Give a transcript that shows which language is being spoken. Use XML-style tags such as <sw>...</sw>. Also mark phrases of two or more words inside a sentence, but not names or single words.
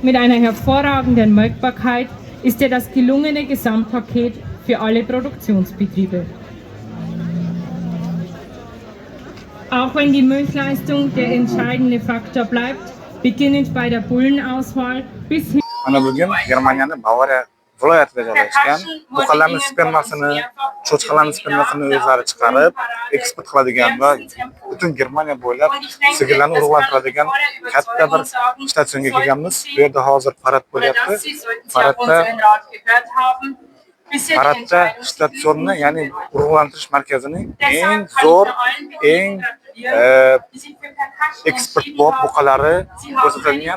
<de>Mit einer hervorragenden Melkbarkeit ist er das gelungene Gesamtpaket für alle Produktionsbetriebe. Auch wenn die Milchleistung der entscheidende Faktor bleibt, beginnend bei der Bullenauswahl bis hin</de> <uz>viloyatida joylashgan. Buqalarning spermasini, cho'chqalarning spermasini o'zlari chiqarib, eksport qiladigan va butun Germaniya bo'ylab sigirlarni urug'lantiradigan katta bir statsionga kelganmiz. Bu yerda hozir parad bo'lyapti. Paradda statsionni, ya'ni urug'lantirish markazining eng zo'r, eng eksportbop buqalari ko'rsatilgan.</uz>